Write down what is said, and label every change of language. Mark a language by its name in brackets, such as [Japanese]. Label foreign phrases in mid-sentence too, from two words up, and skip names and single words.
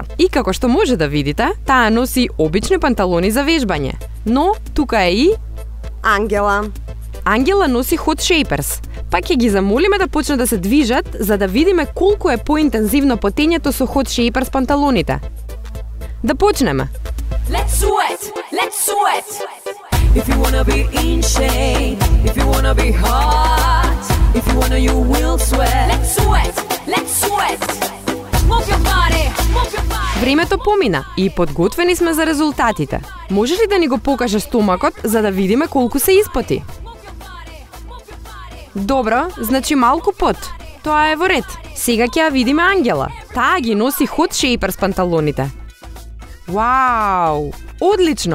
[Macedonian] И како што може да видите, таа носи обични панталони за вежбање. Но тука е и Ангела. Ангела носи Hot Shapers. Па ќе ги замолиме да почнат да се движат, за да видиме колку е поинтензивно потењето со Hot Shapers панталоните. Да почнеме. [English] Let's sweat, let's sweat. If you wanna be in shape, if you wanna be hot, if you wanna, you will sweat. Let's sweat, let's sweat. Move your body, move your body. [Macedonian] Времето помина и подготвени сме за резултатите. Може ли да ни го покаже стомакот за да видиме колку се испоти? Добро, значи малку пот. Тоа е во ред. Сега ќе ја видиме Ангела. Таа ги носи Hot Shapers панталоните. Вау! Одлично!